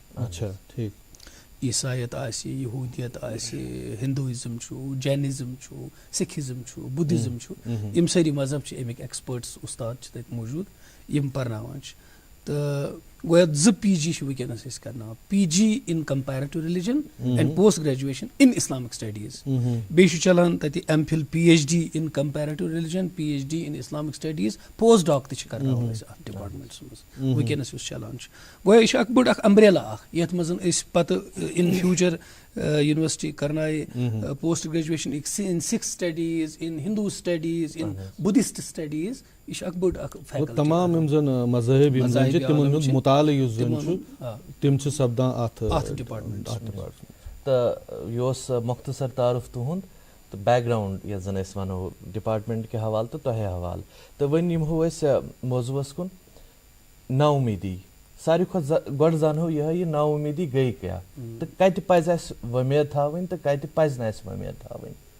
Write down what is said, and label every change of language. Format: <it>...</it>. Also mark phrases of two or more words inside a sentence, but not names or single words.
<ks>اچھا ٹھیٖک. عیسایت آسہِ, یہوٗدیت آسہِ, ہندوٗازم چھُ, جینزم چھُ, سکھزم چھُ, بُدھزم چھُ, یِم سٲری مذہب چھِ امیِکۍ ایکسپٲرٹس اُستاد چھِ تتہِ موٗجوٗد یِم پرناوان چھِ. تہٕ گویا 2 PG چھِ وٕنکیٚنس أسۍ کرناوان,</ks> <en>PG in comparative religion and post graduation in Islamic studies.</en> <ks>بیٚیہِ چھُ چلان تتہِ</ks> <en>MPhil PhD in comparative religion, PhD in Islamic studies, post doc</en> <ks>تہِ چھِ کرناوان أسۍ اتھ ڈپارٹمنٹس منٛز وٕنکیٚنس یُس چلان چھُ. گویا یہِ چھُ اکھ بٔڑ اکھ امبریلا اکھ یتھ منٛز أسۍ پتہٕ</ks> <en>in future</en> <ks>یونیورسٹی کرنایہِ</ks> <en>post graduation in Sikh studies, in Hindu studies, in Buddhist studies.</en> <ks>یہِ چھُ اکھ بٔڑ اکھ فیکلٹی. تمام یِم زن مذہب یِم زن چھِ تِمن ہُنٛد مُطالعہٕ یُس زن چھُ تِم چھِ سپدان اتھ ڈپارٹمنٹ. تہٕ یہِ اوس مۄختصر تعارُف تُہُنٛد تہٕ بیک گراوُنڈ یتھ زن أسۍ ونو ڈپارٹمنٹ کہِ حوالہٕ تہٕ تۄہہِ حوالہٕ. تہٕ وۄنۍ یِمو أسۍ موضوٗعس کُن. نا اُمیٖدی, ساروی کھۄتہٕ گۄڈٕ زانہو یِہے یہِ نا اُمیٖدی گٔے کیٛاہ تہٕ کتہِ پزِ اسہِ وۄمید تھاوٕنۍ تہٕ کتہِ پزِ نہٕ اسہِ وۄمید تھاوٕنۍ.</ks>